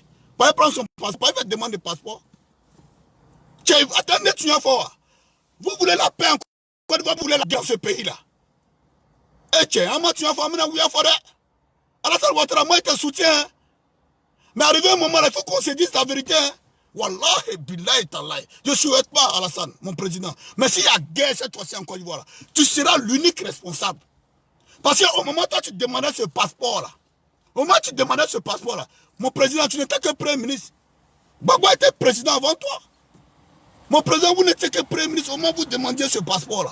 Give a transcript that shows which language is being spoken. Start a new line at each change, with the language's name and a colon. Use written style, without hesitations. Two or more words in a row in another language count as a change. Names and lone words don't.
French: Pour aller prendre son passeport, pour aller faire demande de passeport? Attendez, tu fort. Vous voulez la paix en Côte d'Ivoire, vous voulez la guerre dans ce pays-là. Et tiens, moi tu as fait Alassane Ouattara, moi je te soutiens. Mais arrivé un moment, il faut qu'on se dise la vérité.
Arabic: والله، بالله، تالله.
French: Je ne souhaite pas Alassane, mon président. Mais s'il y a guerre cette fois-ci en Côte d'Ivoire, tu seras l'unique responsable. Parce qu'au moment où tu demandais ce passeport-là, au moment où tu demandais ce passeport-là, mon président, tu n'étais que Premier ministre. Gbagbo était président avant toi. Mon président, vous n'étiez que Premier ministre au moment où vous demandiez ce passeport-là.